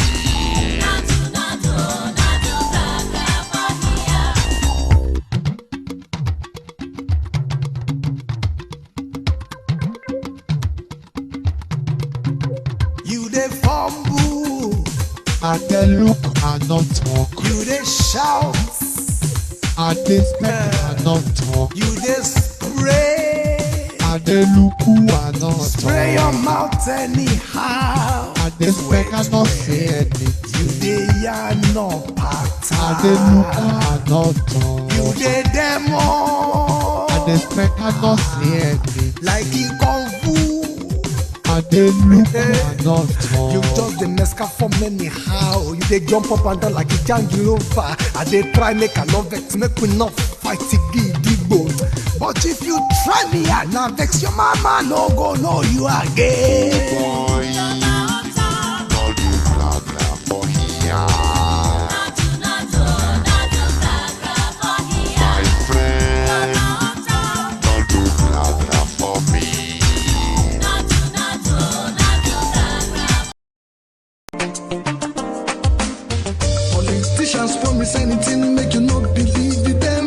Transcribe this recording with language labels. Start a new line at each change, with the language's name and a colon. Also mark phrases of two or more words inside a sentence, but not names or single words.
Nigerian Pidgin: You dey fumble, I dey look and not talk. you dey shout, I dey speak and not talk. you dey spray,
Yoruba: Adeluku àná
Nigerian Pidgin: Spray your
Yoruba: tán.
Nigerian Pidgin: mouth anyhow.
Yoruba: Adefẹ́ ká náà sí ẹni.
Nigerian Pidgin: You dey yarn no pattern.
Yoruba: Adeluku àná tán.
Nigerian Pidgin: You dey demo.
Yoruba: Adefẹ́ ká náà sí ẹni.
Nigerian Pidgin: Like e kung fu.
Yoruba: Adeluku àná
Nigerian Pidgin: You
Yoruba: tán.
Nigerian Pidgin: just dey mesca form anyhow. You dey jump up and down like a jangilova. I dey try make I no vex, make we no fight gidigbo. But if you try me, I na vex your mama no go know you again. Boy, no do blah blah for here. My friend, no do blah blah for me. Politicians promise anything, make you no believe in them.